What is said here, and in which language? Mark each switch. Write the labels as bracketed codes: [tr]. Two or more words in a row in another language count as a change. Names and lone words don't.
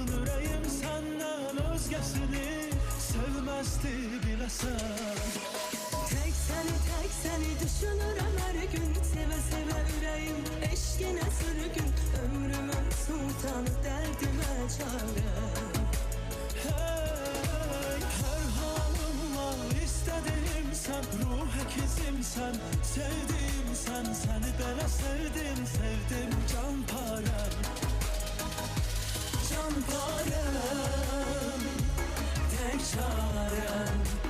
[az] Ürəyim səndən özgəsini sevməzdi biləsən. Tek səni düşünürəm hər gün. Sevə sevə ürəyim eşqinə sürgün. Ömrümün sultanı dərdimə çarəm. Hey, [tr] her halımla istediğim sen, ruh ekizim sen, sevdiğim sen, seni [az] belə sevdim, sevdim canparem. [tr] Canparem, tek çarem.